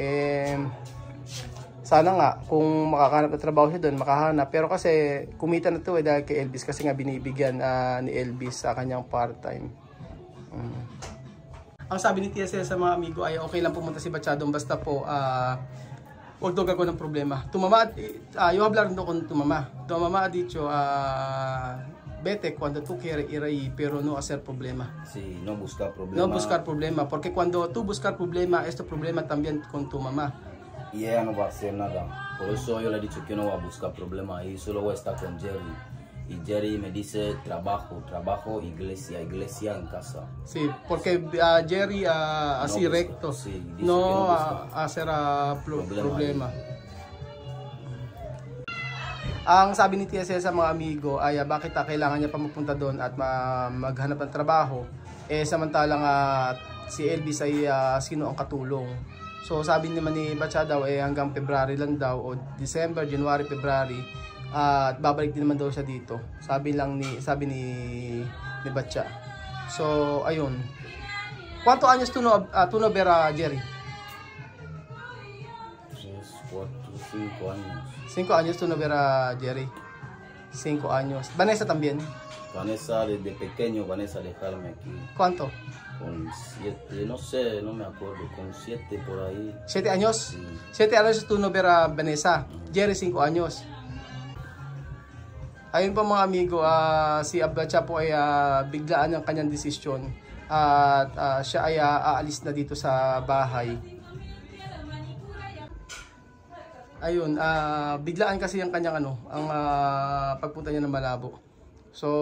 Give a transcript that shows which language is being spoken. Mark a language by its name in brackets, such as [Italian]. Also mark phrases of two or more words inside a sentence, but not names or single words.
[Filipino] Sana nga kung makakahanap ng trabaho siya doon, makahanap. Pero kasi kumita na to dahil kay Elvis kasi nga binibigyan ni Elvis sa kanyang part-time. Ang sabi ni TSL sa mga amigo ay okay lang pumunta si Batcha doon basta po huwag daw gagawin ng problema. [Spanish] Yo hablar con tu mamá. Tu mamá ha dicho vete cuando tú quieres ir ahí pero no hacer problema. Sí, no buscar problema. No buscar problema porque cuando tú buscar problema, este problema también con tu mamá. Y ella no va a hacer nada. Por eso yo le he dicho que no va a buscar problema ahí, solo voy a estar con Jerry. Y Jerry me dice trabajo, iglesia en casa. Sí, porque Jerry así no recto, sí, no hacer problema. [Filipino] Ang sabi ni TSL sa mga amigo ay bakit kailangan niya pa mapunta doon at maghanap ng trabaho. Samantalang si Elvis ay sino ang katulong. So sabi naman ni Batcha daw hanggang February lang daw o December, January, February at babalik din naman daw siya dito. Sabi ni Batcha. So ayun. [Spanish] ¿Cuántos años tú no ver a Jerry? 5 años. 5 años tú no ver a Jerry. 5 años. Vanessa también. Vanessa desde pequeño, Vanessa dejarme aquí. ¿Cuánto? Con 7, no sé, no me acuerdo, con 7 por ahí. 7 años? Sí. 7 años tú no ver a Vanessa. Jerry 5 años. [Filipino] Ayun po mga amigo, si Batcha po ay biglaan ang kanyang desisyon at siya ay aalis na dito sa bahay. Ayun, biglaan kasi ang kanyang ang pagpunta niya ng Malabo.